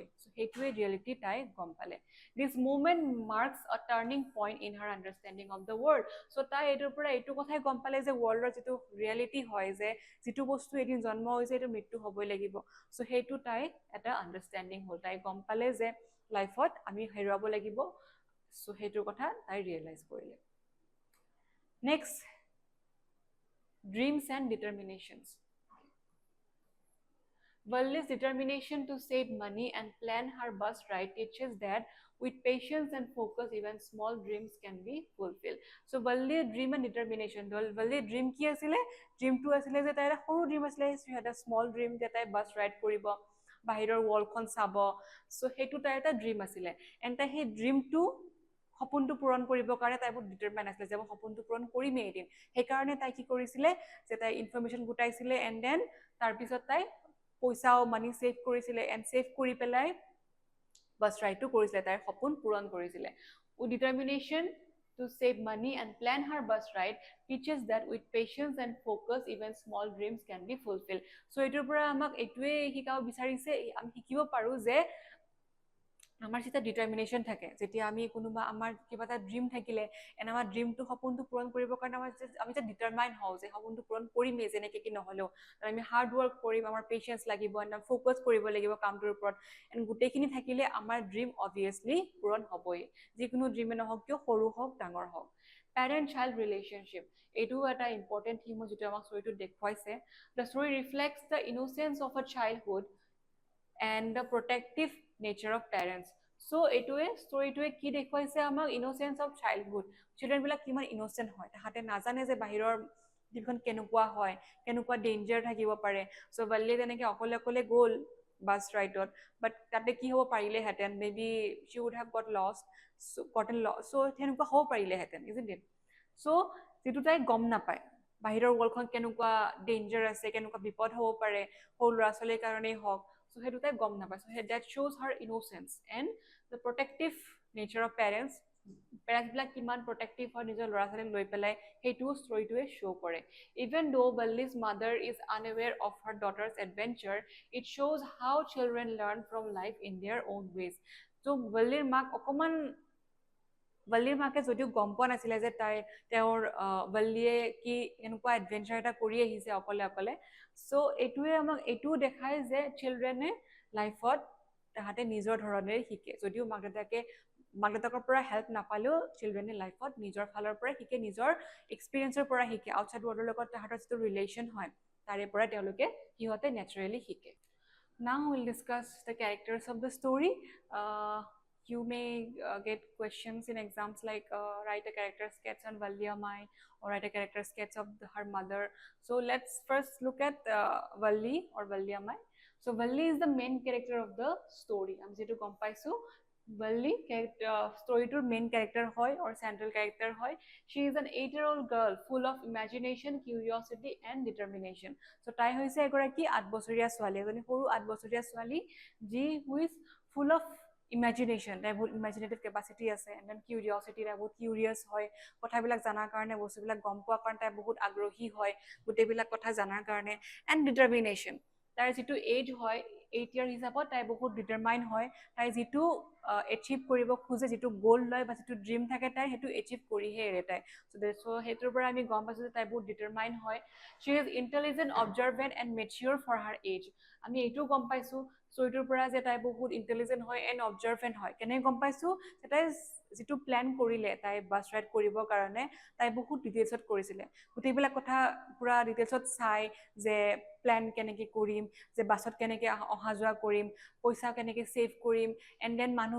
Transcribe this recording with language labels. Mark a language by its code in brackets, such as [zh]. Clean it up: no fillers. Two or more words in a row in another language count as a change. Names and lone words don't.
[as] চ' সেইটোৱে ৰিয়েলিটি তাই গম পালে [en] this movement marks a turning point in her understanding of the world [as] চ' তাই এইটোৰ পৰা এইটো কথাই গম পালে যে ৱৰ্ল্ডৰ যিটো ৰিয়েলিটি হয় যে যিটো বস্তু এদিন জন্ম হৈছে এইটো মৃত্যু হ'বই লাগিব চ' সেইটো তাই এটা আণ্ডাৰষ্টেণ্ডিং হ'ল তাই গম পালে যে লাইফত আমি হেৰুৱাব লাগিব চ' সেইটোৰ কথা তাই ৰিয়েলাইজ কৰিলে [en] next dreams and determinations. Valli's determination to save money and plan her bus ride teaches that with patience and focus, even small dreams can be fulfilled. So Valli's dream and determination. Valli's dream [as] কি আছিলে? Dream টো আছিলে যে তাইৰ সৰু dream আছিলে [en] she had a small dream [as] যে তাই [en] bus ride [as] কৰিব বাহিৰৰ ৱৰ্ল্ডখন চাব so সেইটো তাইৰ এটা dream আছিলে and তাই সেই dream টো সপোনটো পূৰণ কৰিবৰ কাৰণে তাই বহুত ডিটাৰমাইন আছিলে যে মই সপোনটো পূৰণ কৰিমেই এদিন সেইকাৰণে তাই কি কৰিছিলে যে তাই ইনফৰমেশ্যন গোটাইছিলে [en] and then [as] তাৰপিছত তাই পইচাও [en] money save [as] কৰিছিলে এণ্ড ছেভ কৰি পেলাই [en] bus ride [as] কৰিছিলে তাইৰ সপোন পূৰণ কৰিছিলে [en] with determination to save money and plan her bus ride teaches that with patience and focus even small dreams can be fulfilled [as] so এটোৰ পৰা আমাক এটোৱে শিকাব বিচাৰিছে আমি শিকিব পাৰো যে আমাৰ যেতিয়া ডিটাৰমিনেশ্যন থাকে যেতিয়া আমি কোনোবা আমাৰ কিবা এটা ড্ৰিম থাকিলে এণ্ড আমাৰ ড্ৰিমটো সপোনটো পূৰণ কৰিবৰ কাৰণে আমি যে ডিটাৰমাইন হওঁ যে সপোনটো পূৰণ কৰিমেই যেনেকৈ কি নহ'লেও আমি [en] hard work [as] কৰিম আমাৰ পেচেঞ্চ লাগিব [en] and focus [as] কৰিব লাগিব কামটোৰ ওপৰত এণ্ড গোটেইখিনি থাকিলে আমাৰ [en] dream obviously [as] পূৰণ হ'বই যিকোনো ড্ৰিমে নহওক কিয় সৰু হওক ডাঙৰ হওক [en] parent child relationship [as] এইটোও এটা [en] important theme [as] যিটো আমাক ষ্টৰিটোত দেখুৱাইছে [en] the story reflects the innocence of a childhood and the protective nature of parents [as] so এইটোৱে ষ্টৰিটোৱে কি দেখুৱাইছে আমাক [en] innocence of childhood [as] চিলড্ৰেনবিলাক কিমান ইন'চেণ্ট হয় তাহাঁতে নাজানে যে বাহিৰৰ পৃথিৱীখন কেনেকুৱা হয় কেনেকুৱা ডেঞ্জাৰ থাকিব পাৰে চ' ভাল্লিয়ে তেনেকৈ অকলে গ'ল [en] bus ride [as] বাট তাতে কি হ'ব পাৰিলেহেঁতেন [en] may be she would have got lost [as] চ' তেনেকুৱা হ'ব পাৰিলেহেঁতেন [en] isn't it [as] চ' যিটো তাই গম নাপায় বাহিৰৰ ৱৰ্ল্ডখন কেনেকুৱা ডেঞ্জাৰ আছে কেনেকুৱা বিপদ হ'ব পাৰে সৰু ল'ৰা ছোৱালীৰ কাৰণেই হওক so সেইটো তাই গম নাপায় [en] so that shows her innocence and the protective nature of parents [as] বিলাক কিমান প্ৰটেক্টিভ হয় নিজৰ ল'ৰা ছোৱালীক লৈ পেলাই সেইটোও ষ্টৰিটোৱে শ্ব' কৰে [en] even though Valli's mother is unaware of her daughter's adventure it shows how children learn from life in their own ways so [as] ভাল্লিৰ মাকে যদিও গম পোৱা নাছিলে যে তেওঁৰ ভাল্লিয়ে কি এনেকুৱা এডভেঞ্চাৰ এটা কৰি আহিছে অকলে চ' এইটোৱে আমাক এইটোও দেখায় যে চিলড্ৰেনে লাইফত তাহাঁতে নিজৰ ধৰণেৰে শিকে যদিও মাক দেউতাকৰ পৰা হেল্প নাপালেও চিলড্ৰেনে লাইফত নিজৰ ফালৰ পৰা শিকে নিজৰ এক্সপিৰিয়েঞ্চৰ পৰা শিকে [en] outside world [as] লগত তাহাঁতৰ যিটো ৰিলেশ্যন হয় তাৰে পৰা তেওঁলোকে সিহঁতে নেচাৰেলি শিকে [en] Now we'll discuss the characters of the story. You may get questions in exams like write a character sketch on Valliamai or write a character sketch of her mother. So let's first look at Valli or Valliamai. So Valli is the main character of the story. I'm going to compare Valli storyটোৰ main character হয় or central character হয়. She is an 8-year-old girl full of imagination, curiosity and determination. [as] So তাই হৈছে এগৰাকী 8 বছৰীয়া ছোৱালী, এজনী সৰু 8 বছৰীয়া ছোৱালী যি [en] who is full of imagination, [as] তাই বহুত [en] imaginative capacity আছে and then curiosity, [as] তাই বহুত curious হয়, কথাবিলাক জানাৰ কাৰণে, বস্তুবিলাক গম পোৱাৰ কাৰণে তাই বহুত আগ্ৰহী হয়, গোটেইবিলাক কথা জানাৰ কাৰণে [en] and determination. [as] তাইৰ যিটো এজ হয় 8 ইয়াৰ হিচাপত তাই বহুত ডিটাৰমাইন হয়, তাই যিটো এচিভ কৰিব খোজে, যিটো গ'ল লয় বা যিটো ড্ৰিম থাকে তাই সেইটো এচিভ কৰিহে এৰে তাই চ' সেইটোৰ পৰা আমি গম পাইছোঁ যে তাই বহুত ডিটাৰমাইন হয় [en] she is intelligent observant and mature for her age [as] আমি এইটোও গম পাইছোঁ ষ্টৰিটোৰ পৰা যে তাই বহুত ইণ্টেলিজেণ্ট হয় [en] and observant [as] হয় কেনেকৈ গম পাইছোঁ যে তাই যিটো প্লেন কৰিলে তাই [en] bus ride [as] কৰিবৰ কাৰণে তাই বহুত ডিটেইলছত কৰিছিলে গোটেইবিলাক কথা পুৰা ডিটেইলছত চাই যে প্লেন কেনেকৈ কৰিম যে বাছত কেনেকৈ অহা যোৱা কৰিম পইচা কেনেকৈ ছেভ কৰিম [en] and then